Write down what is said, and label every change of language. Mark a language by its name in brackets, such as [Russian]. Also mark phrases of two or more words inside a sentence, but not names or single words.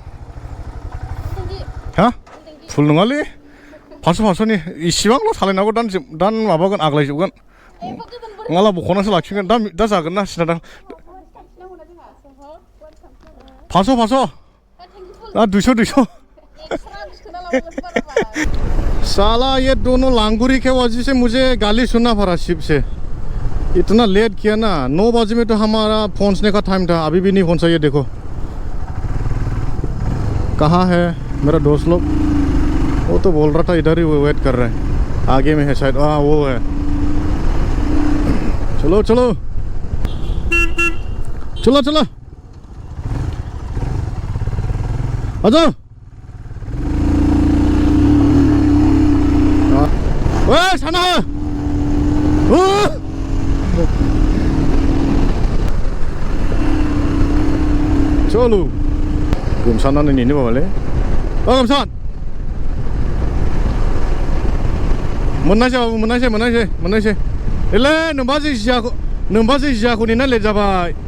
[Bodo] हा फुल नङालै, 500नि इसिबांल' सालायनांगौ. दान माबागोन, आग्लायजोबगोन. नङाला बख'नासो लाखिगोन. दा जागोन ना सिना. दा 500 दा 200. [Hindi] साला ये दोनों लांगुरी के वजह से मुझे गाली सुनना पड़ा शिप से. इतना लेट किया ना. 9 बजे में तो हमारा पहुंचने का टाइम था, अभी भी नहीं पहुंचा. ये देखो कहाँ है मेरा दोस्त लोग. वो तो बोल रहा था इधर ही वेट कर रहे हैं. आगे में है शायद वो है चलो चलो चलो चलो आ जाओ ओए [Bodo] साना चलो गोमसानानै नेनो बाबालै गोमसान मोननायसै बाबु मोननायसै एले नोंबाजै जियाखौ नेना लेट जाबाय